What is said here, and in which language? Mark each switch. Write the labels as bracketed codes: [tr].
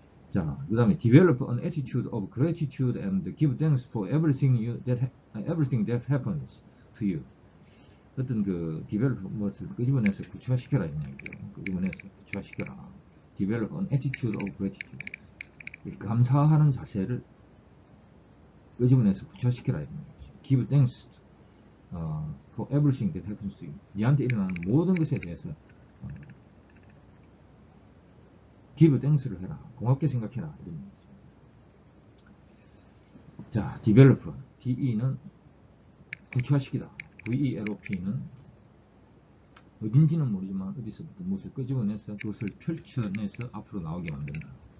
[ko] 자, 그 다음에 [en] develop an attitude of gratitude and give thanks for everything that happens to you. [ko] 어떤 develop 무엇을 끄집어내서 구체화시켜라 이런 얘기죠. 끄집어내서 구체화시켜라. [en] develop an attitude of gratitude. [ko] 감사하는 자세를 끄집어내서 구체화시켜라 이런 얘기죠. [en] give thanks for everything that happens to you. [ko] 니한테 일어나는 모든 것에 대해서 [en] give thanks [ko] 를 해라. 고맙게 생각해라. 이런 얘기죠. 자, develop. DE는 구체화시키다. VELOP는 어딘지는 모르지만 어디서부터 무엇을 끄집어내서 그것을 펼쳐내서 앞으로 나오게 만든다.